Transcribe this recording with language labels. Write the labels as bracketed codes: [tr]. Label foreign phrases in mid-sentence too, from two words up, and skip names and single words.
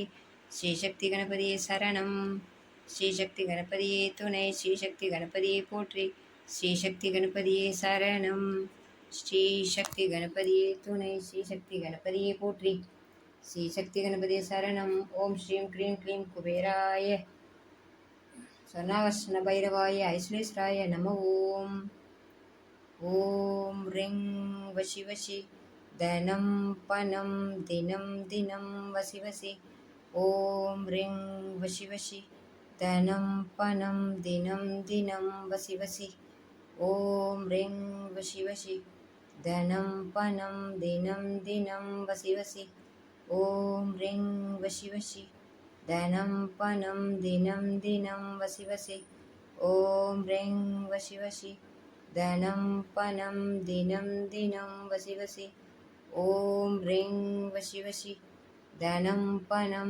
[ta] ஸ்ரீசக்தி கணபதியே சரணம் ஸ்ரீசக்தி கணபதியே துணை ஸ்ரீசக்தி கணபதியே போற்றி ஸ்ரீசக்தி கணபதியே சரணம் ஸ்ரீ சக்தி கணபதியே துணை ஸ்ரீ சக்தி கணபதியே போற்றி ஸ்ரீ சக்தி கணபதியே சரணம் [sa] ॐ श्रीं क्रीं क्लीं कुबेराय स्वर्णाकर्षण भैरवाय ऐश्वरेश्वराय नम ॐ ॐ ह्रीं वशि वशि धनं पनं दिनं दिनं वशि वशि ॐ ह्रीं वशि वशि धनं पनं दिनं दिनं वशि वशि ॐ ह्रीं वशि वशि धनं पनं दिनं दिनं वसि वसि ॐ ह्रीं वशि वशि धनं पनं दिनं दिनं वसि वसि ॐ ह्रीं वशि वशि धनं पनं दिनं दिनं वसि वसि ॐ ह्रीं वशि वशि धनं पनं